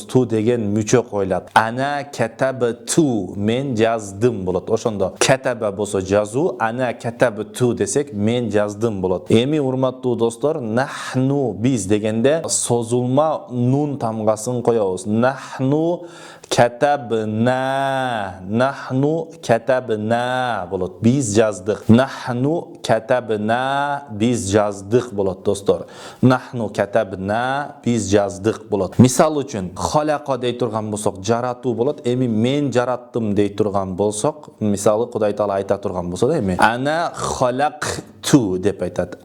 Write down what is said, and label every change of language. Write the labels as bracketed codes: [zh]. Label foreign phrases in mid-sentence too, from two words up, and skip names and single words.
[ky] Ту деген мүчө коюлат. [ar] أنا كتبتُ, [ky] мен жаздым болот. Ошондо катаба болсо жазуу, [ar] أنا كتبتُ [ky] десек мен жаздым болот. Эми урматтуу достор, нахну биз дегенде созулма нун тамгасын коебуз. [ar] نحن كتبنا، نحن كتبنا [ky] болот. Биз жаздык. [ar] نحن كتبنا, [ky] биз жаздык болот достор. [ar] نحن كتبنا, [ky] биз жаздык болот. Мисал үчүн халака дей турган болсок жаратуу болот. Эми мен жараттым дей турган болсок, мисалы Кудай Таала айта турган болсо да эми [ar] أنا خلقت [ky] деп айтат.